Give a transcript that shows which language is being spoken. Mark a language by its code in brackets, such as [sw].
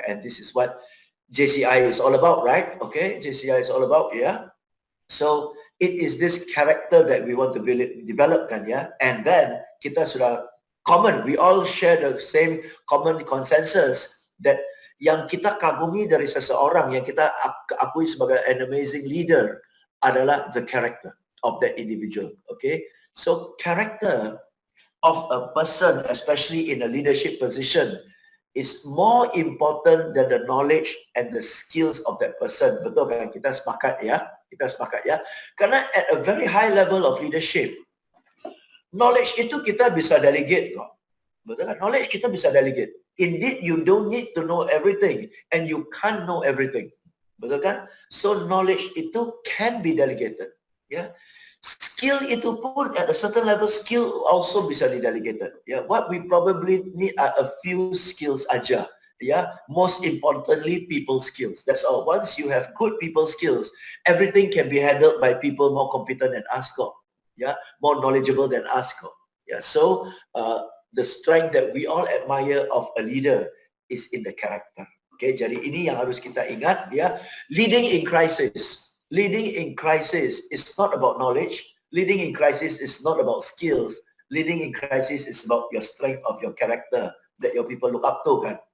[en] And this is what JCI is all about, right? Okay, JCI is all about, yeah. So, it is this character that we want to develop kan ya. And then, [id] kita sudah [en] common, we all share the same common consensus that [id] yang kita kagumi dari seseorang, yang kita akui sebagai [en] an amazing leader [id] adalah [en] the character of that individual. Okay, so character of a person, especially in a leadership position, is more important than the knowledge and the skills of that person. [id] Betul kan? Kita sepakat ya. Karena [en] at a very high level of leadership, [id] knowledge itu kita bisa delegate kok. Betul kan? Knowledge kita bisa delegate. [en] Indeed, you don't need to know everything and you can't know everything. [id] Betul kan? [en] So knowledge itu can be delegated. Ya. Skill itu pun at a certain level, skill also bisa didelegated. Ya. What we probably need are a few skills aja. [id] Ya, [en] most importantly, people skills. That's all. Once you have good people skills, everything can be handled by people more competent than us kok. Yeah, more knowledgeable than us. Yeah, so the strength that we all admire of a leader is in the character. [id] Okay, jadi ini yang harus kita ingat ya. [en] Leading in crisis is not about knowledge. Leading in crisis is not about skills. Leading in crisis is about your strength of your character that your people look up to kan.